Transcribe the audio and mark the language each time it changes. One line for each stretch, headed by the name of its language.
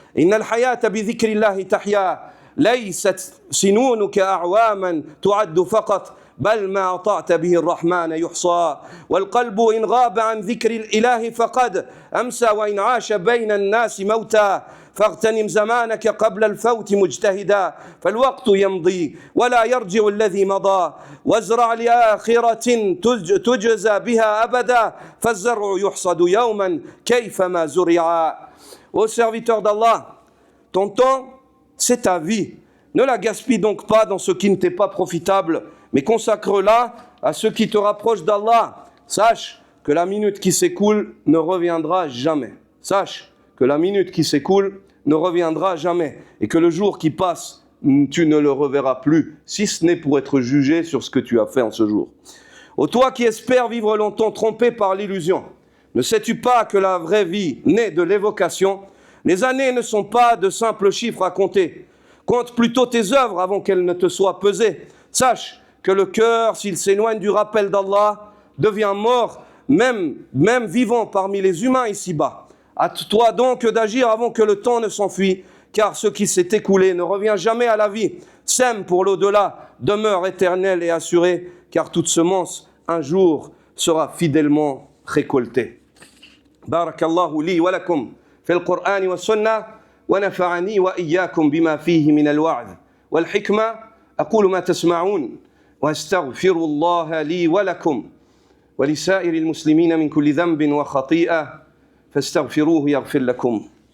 Arabic: إن الحياة بذكر الله تحيا ليست سنونك أعواما تعد فقط بل ما أطعت به الرحمن يحصى والقلب إن غاب عن ذكر الإله فقد أمسى وإن عاش بين الناس موتا فاغتنم زمانك قبل الفوت مجتهدا فالوقت يمضي ولا يرجع الذي مضى وازرع لآخرة تجزى بها أبدا فالزرع يحصد يوما كيفما زرعا.
French: Ô serviteur d'Allah, ton temps, c'est ta vie. Ne la gaspille donc pas dans ce qui ne t'est pas profitable, mais consacre-la à ce qui te rapproche d'Allah. Sache que la minute qui s'écoule ne reviendra jamais. Sache que la minute qui s'écoule ne reviendra jamais. Et que le jour qui passe, tu ne le reverras plus, si ce n'est pour être jugé sur ce que tu as fait en ce jour. Ô toi qui espères vivre longtemps trompé par l'illusion, ne sais-tu pas que la vraie vie naît de l'évocation ? Les années ne sont pas de simples chiffres à compter. Compte plutôt tes œuvres avant qu'elles ne te soient pesées. Sache que le cœur, s'il s'éloigne du rappel d'Allah, devient mort, même vivant parmi les humains ici-bas. Hâte-toi donc d'agir avant que le temps ne s'enfuit, car ce qui s'est écoulé ne revient jamais à la vie. Sème pour l'au-delà, demeure éternelle et assurée, car toute semence, un jour, sera fidèlement récoltée.
Arabic: Barakallahu li wa lakum. في القرآن والسنة ونفعني وإياكم بما فيه من الوعظ والحكمة أقول ما تسمعون وأستغفر الله لي ولكم ولسائر المسلمين من كل ذنب وخطيئة فاستغفروه يغفر لكم